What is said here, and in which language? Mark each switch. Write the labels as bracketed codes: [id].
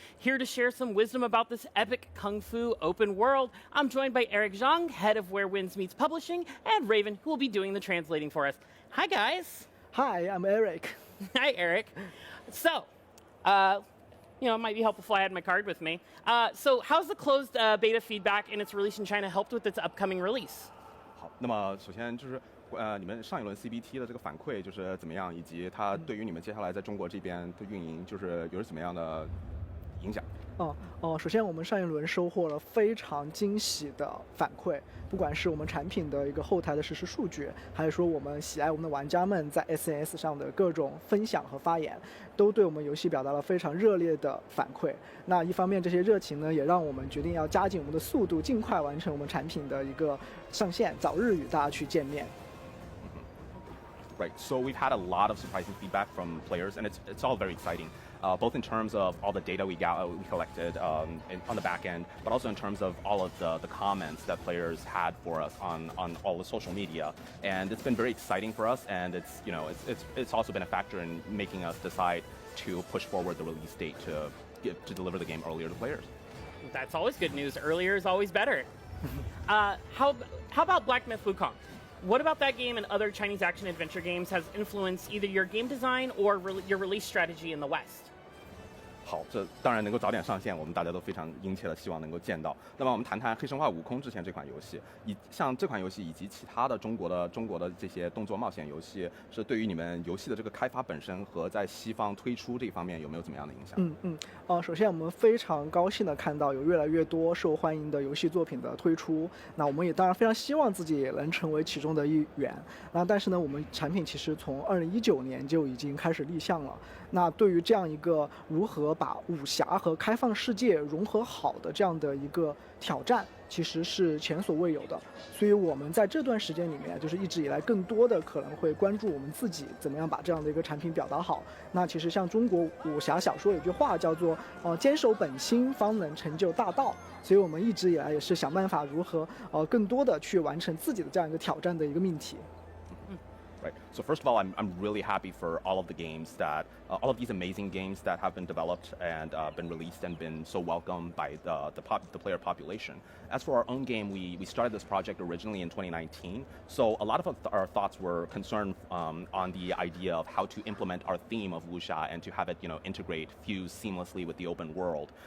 [en] Here to share some wisdom about this epic kung fu open world, I'm joined by Eric Zhang, head of Where Winds Meets Publishing, and Raven, who will be doing the translating for us. Hi, guys. Hi, I'm Eric. Hi, Eric. So, you know, it might be helpful if I had my card with me. So how's the closed beta feedback and its release in China helped with its upcoming release? [zh] 好，那么首先就是你们上一轮 CBT 的这个反馈就是怎么样，以及它对于你们接下来在中国这边的运营就是有怎么样的影响？首先我们上一轮收获了非常惊喜的反馈，不管是我们产品的一个后台的实时数据，还是说我们喜爱我们的玩家们在 SNS 上的各种分享和发言，都对我们游戏表达了非常热烈的反馈。那一方面这些热情呢，也让我们决定要加紧我们的速度，尽快完成我们产品的一个上线，早日与大家去见面。 [en] Right. So we've had a lot of surprising feedback from players, and it's all very exciting. Both in terms of all the data we collected on the back end, but also in terms of all of the comments that players had for us on all the social media. And it's been very exciting for us, and it's also been a factor in making us decide to push forward the release date to deliver the game earlier to players. That's always good news. Earlier is always better. How about Black Myth Wukong? What about that game and other Chinese action-adventure games has influenced either your game design or your release strategy in the West? [zh] 好，这当然能够早点上线，我们大家都非常殷切的希望能够见到。那么我们谈谈《黑神话：悟空》之前这款游戏，像这款游戏以及其他的中国的这些动作冒险游戏，是对于你们游戏的这个开发本身和在西方推出这方面有没有怎么样的影响？首先我们非常高兴的看到有越来越多受欢迎的游戏作品的推出，那我们也当然非常希望自己也能成为其中的一员。那但是呢，我们产品其实从2019年就已经开始立项了。那对于这样一个如何把武侠和开放世界融合好的这样的一个挑战，其实是前所未有的。所以我们在这段时间里面，就是一直以来更多的可能会关注我们自己怎么样把这样的一个产品表达好。那其实像中国武侠小说有句话叫做坚守本心方能成就大道。所以我们一直以来也是想办法如何更多的去完成自己的这样一个挑战的一个命题。 [en] Right. So first of all, I'm really happy for all of the games that all of these amazing games that have been developed and been released and been so welcomed by the player population. As for our own game, we started this project originally in 2019. So a lot of our thoughts were concerned on the idea of how to implement our theme of wuxia and to have it integrate, fuse seamlessly with the open world.